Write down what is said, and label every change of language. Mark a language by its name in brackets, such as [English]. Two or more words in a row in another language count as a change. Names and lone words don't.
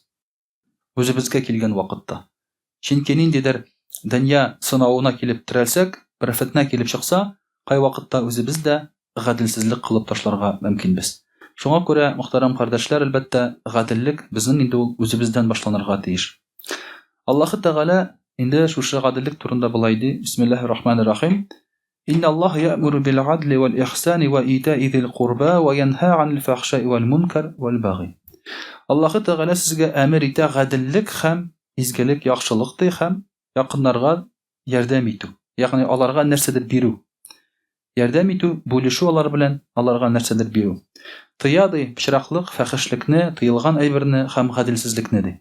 [Tatar] Үзебезгә килгән вакытта. Чөнки ниндидер дөнья сынавына килеп терәлсәк, бер фитнә килеп чыкса, кай вакытта үзебез дә гаделсезлек кылып ташларга мөмкинбез. Шуңа күрә, мөхтәрәм кардәшләр, әлбәттә, гаделлек безнең инде ул үзебездән башланырга тиеш. Аллаһ Тәгалә инде шушы гаделлек турында булай ди. [Arabic] بسم الله الرحمن الرحيم. إن الله يأمر بالعدل والإحسان وإيتاء ذي القربى وينهى عن الفحشاء والمنكر والبغي. [Tatar] Аллаһ Тәгалә сезгә әмер итә гаделлек һәм изгелек, яхшылык ди һәм якыннарга ярдәм итү. Ягъни аларга нәрсәдер бирү. Ярдәм итү, бүлешү алар белән, аларга нәрсәдер бирү. Тыяды пычраклык, фахишлекне, тыелган әйберне һәм гаделсезлекне ди.